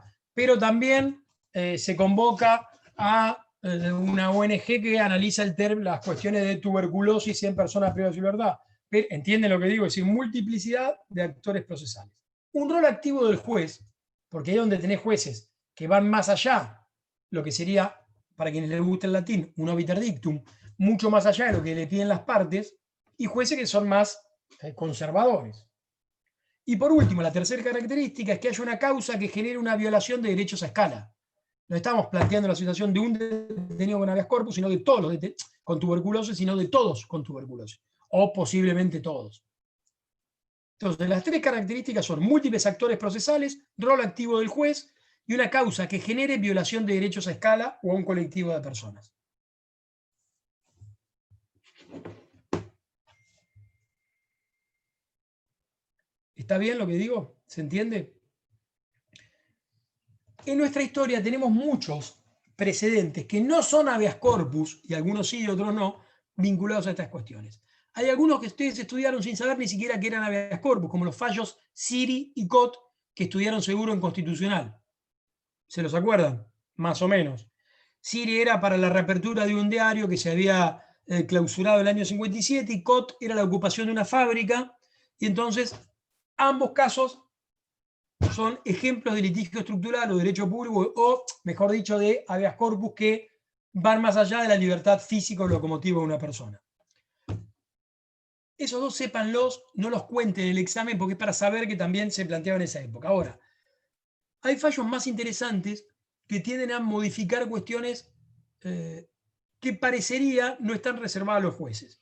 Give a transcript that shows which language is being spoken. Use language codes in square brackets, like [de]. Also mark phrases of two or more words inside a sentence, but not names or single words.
[es] Pero también se convoca a una ONG que analiza las cuestiones de tuberculosis en personas privadas de su libertad. ¿Entienden lo que digo? Es decir, multiplicidad de actores procesales. Un rol activo del juez, porque ahí es donde tenés jueces que van más allá, lo que sería, para quienes les gusta el latín, un [la] obiter dictum, [es] mucho más allá de lo que le piden las partes, y jueces que son más conservadores. Y por último, la tercera característica es que haya una causa que genere una violación de derechos a escala. No estamos planteando la situación de un detenido con habeas corpus, sino de todos los con tuberculosis, sino de todos con tuberculosis, o posiblemente todos. Entonces, las tres características son múltiples actores procesales, rol activo del juez y una causa que genere violación de derechos a escala o a un colectivo de personas. ¿Está bien lo que digo? ¿Se entiende? En nuestra historia tenemos muchos precedentes que no son habeas corpus, y algunos sí y otros no, vinculados a estas cuestiones. Hay algunos que ustedes estudiaron sin saber ni siquiera que eran habeas corpus, como los fallos Siri y Cot, que estudiaron seguro en Constitucional. ¿Se los acuerdan? Más o menos. Siri era para la reapertura de un diario que se había clausurado el año 57 y Cot era la ocupación de una fábrica, y entonces ambos casos son ejemplos de litigio estructural o derecho público, o mejor dicho, de habeas corpus que van más allá de la libertad física o locomotiva de una persona. Esos dos sépanlos, no los cuenten en el examen porque es para saber que también se planteaba en esa época. Ahora, hay fallos más interesantes que tienden a modificar cuestiones que parecería no están reservadas a los jueces.